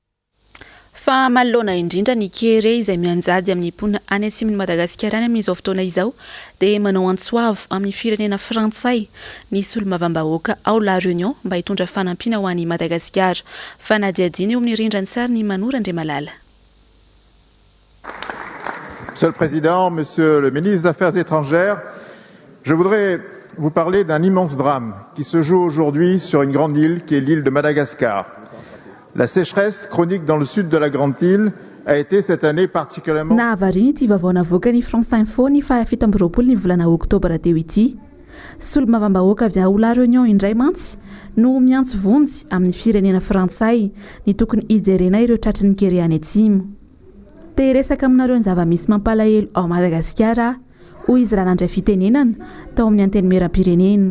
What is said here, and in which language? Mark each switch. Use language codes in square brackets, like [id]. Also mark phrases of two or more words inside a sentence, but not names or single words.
[mg] fa malona indrindra ny kere izay mianjady amin'ny mponina any atsimon'ny Madagasikara any amin'izao fotoana izao dia manao antsoavo amin'ny firenena frantsay nisy olomavambahoaka ao La Réunion mba hitondra fanampiana ho an'ny Madagasikara fa nadiadina eo amin'ny rindran'ny sary ny Manora Andriamalala. [fr] Monsieur le Président, Monsieur le Ministre des Affaires étrangères, je voudrais vous parler d'un immense drame qui se joue aujourd'hui sur une grande île qui est l'île de Madagascar. La sécheresse chronique dans le sud de la grande île a été cette année particulièrement... [mg] Nahavariny ity vaovao navoaka ny France Info ny 17 ny volana Oktobra teo ity. Solomavambahoaka avy ao La Réunion indray mantsy no miantso vonjy amin'ny firenena frantsay ny tokony hijerena ireo tratrin'ny kere any atsimo. Te resaka aminareo ny zava-misy mampalahelo ao Madagasikara hoy izy raha nandray fitenenana tao amin'ny anteny meram-pirenena.